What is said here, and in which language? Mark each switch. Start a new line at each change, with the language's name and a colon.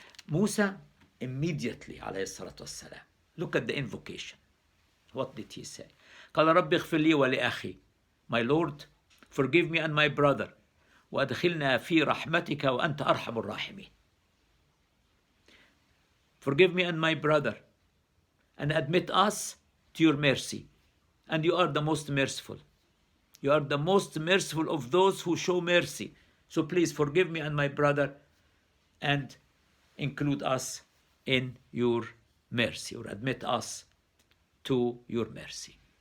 English: Musa immediately, alayhi salatu wassalam, look at the invocation. What did he say?
Arabic: قال رب اغفر لي ولأخي.
English: My Lord, forgive me and my brother.
Arabic: وأدخلنا في رحمتك وأنت أرحم الراحمين.
English: Forgive me and my brother and admit us to your mercy. And you are the most merciful. You are the most merciful of those who show mercy. So please forgive me and my brother and include us in your mercy, or admit us to your mercy.